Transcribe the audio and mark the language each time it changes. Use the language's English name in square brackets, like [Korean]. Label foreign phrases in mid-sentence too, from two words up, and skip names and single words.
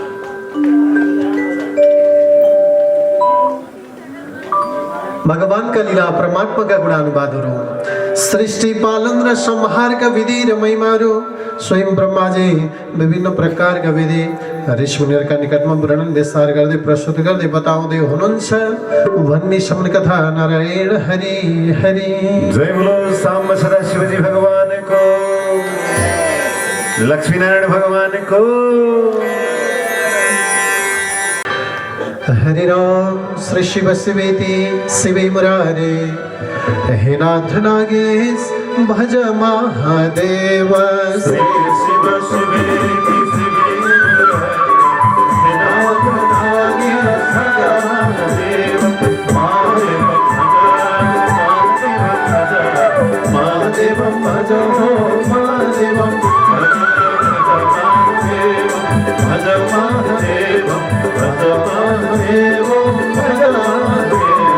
[Nepali] भगवानका लीला परमात्माका गुणानुवादहरू, सृष्टि पालन र संहारका विधि र महिमाहरू स्वयं ब्रह्माजी विभिन्न प्रकारका विधि ऋषिमुनिहरूका निकटमा वर्णन विस्तार गर्दै प्रस्तुत गर्दै बताउँदै हुनुहुन्छ भन्ने सम्म कथा। नारायण हरि हरि। [Hindi] जय बोलो सांब सदाशिवजी भगवान को, लक्ष्मीनारायण भगवान को। [Sanskrit] हरि राम श्री शिव शिवेति शिवे मुरारे, हे नाथ नागेश भज महादेव। श्री शिव शिवेति शिवे मुरारे, हे नाथ नागेश भज महादेव। महादेव भज महादेव भज महादेव भज महादेव भज महादेव।